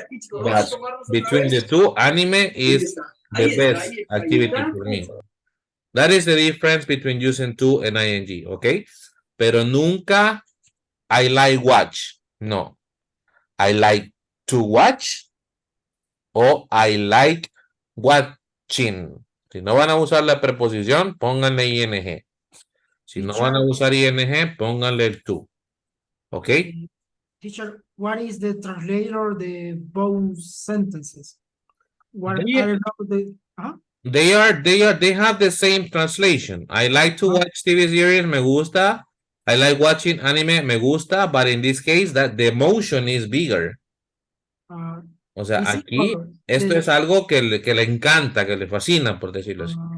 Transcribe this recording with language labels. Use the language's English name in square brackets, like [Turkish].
[English] But between the two, anime is the best activity for me. That is the difference between using to and ing, okay? [Spanish] Pero nunca [English] I like watch. No. I like to watch o I like watching. [Spanish] Si no van a usar la preposición, pónganle ing. Si no van a usar ing, pónganle el to. Okay? [English] Teacher, what is the translator the both sentences? What They- are the They have the same translation. I like to watch TV series, [Spanish] me gusta. [English] I like watching anime, [Spanish] me gusta, [English] but in this case that the emotion is bigger. [Spanish] O sea, [English] is it [Spanish] aquí [English] or [Spanish] esto [English] the- [Spanish] es algo que le encanta, que le fascina, por decirlo así.